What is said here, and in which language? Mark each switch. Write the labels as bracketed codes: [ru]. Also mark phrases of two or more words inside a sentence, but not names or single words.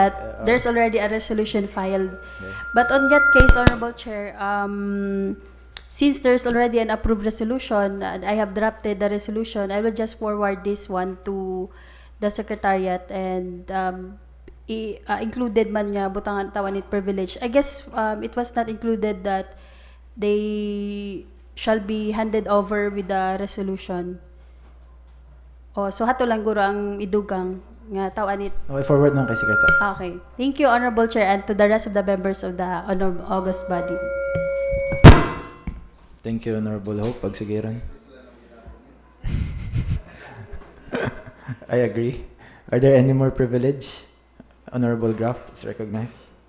[en] that there's already a resolution filed. Okay. But on that case, Honorable Chair, since there's already an approved resolution, and I have drafted the resolution, I will just forward this one to the Secretariat, and included [ceb] man nga butangan tawanit [en] privilege. I guess it was not included that they shall be handed over with the resolution. [ceb] Oh, so hato lang guro ang idugang nga tawanit. Okay, forward na kay Secretary. [en] Okay. Thank you, Honorable Chair, and to the rest of the members of the August body. Thank you, Honorable Hope Pagsigiron. I agree. Are there any more privilege? Honorable Graf is recognized.